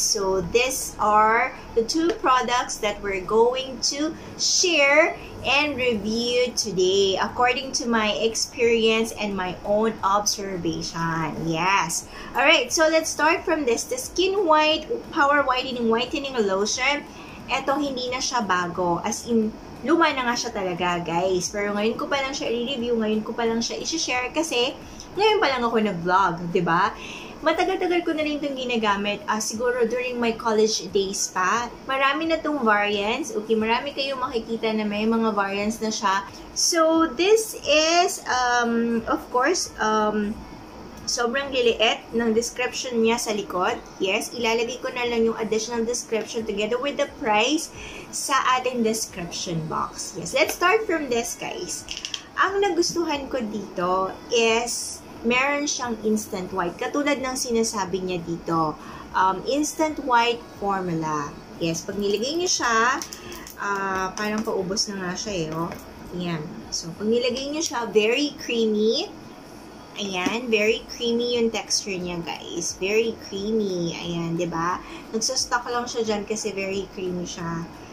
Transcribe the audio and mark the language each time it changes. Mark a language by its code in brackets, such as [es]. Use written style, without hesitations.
[en] So these are the two products that we're going to share and review today according to my experience and my own observation. Yes. Alright, so let's start from this. The Skin White Power Whitening Lotion. [tl] Eto, hindi na siya bago. As in, luma na nga siya talaga, guys. Pero ngayon ko pa lang siya i-review, ngayon ko pa lang siya i-share kasi ngayon pa lang ako nag-vlog, 'di ba? Matagal-tagal ko na rin itong ginagamit. [en] Siguro during my college days pa. [tl] Marami na itong variants. Okay, marami kayong makikita na may mga variants na siya. So, this is, of course, sobrang liliit ng description niya sa likod. Yes, ilalagay ko na lang yung additional description together with the price sa ating description box. [en] Yes, let's start from this, guys. [tl] Ang nagustuhan ko dito is meron siyang instant white. Katulad ng sinasabi niya dito, instant white formula. Yes, pag nilagay niyo siya, parang paubos na nga siya eh, oh. Ayan. So, pag nilagay niyo siya, very creamy. Ayan, very creamy yung texture niya, guys. Very creamy. Ayan, 'di ba? Nagsastock lang siya dyan kasi very creamy siya.